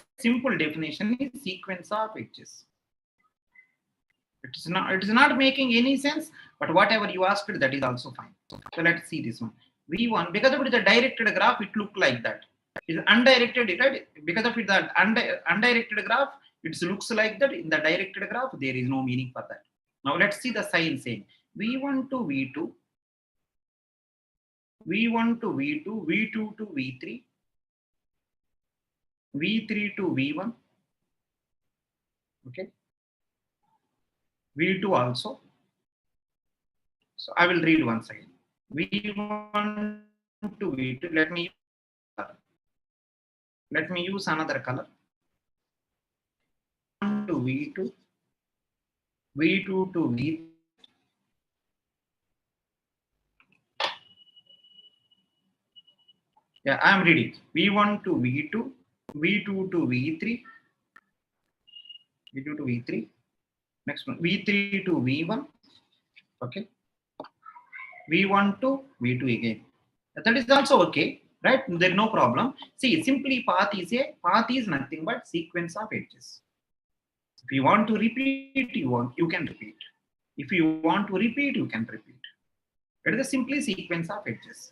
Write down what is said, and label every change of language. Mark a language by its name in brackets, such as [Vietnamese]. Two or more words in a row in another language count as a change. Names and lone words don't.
[English] Simple definition is sequence of edges. It is not making any sense, but whatever you asked, that is also fine. So let's see this one. V1, because of it is a directed graph, it looked like that. Is undirected, right? Because of it, the undirected graph, it looks like that. In the directed graph, there is no meaning for that. Now let's see the sign saying V1 to V2, V1 to V2, V2 to V3, V3 to V1. Okay. V2 also. So I will read once again. V1 to V2. Let me use another color. V1 to V2, V2 to V3. Yeah, I am reading. V1 to V2, V2 to V3, V2 to V3. Next one, V3 to V1. Okay. V1 to V2 again. That is also okay, right? There is no problem. See, simply path is nothing but sequence of edges. If you want to repeat, you can repeat. If you want to repeat, you can repeat. It is a simply sequence of edges.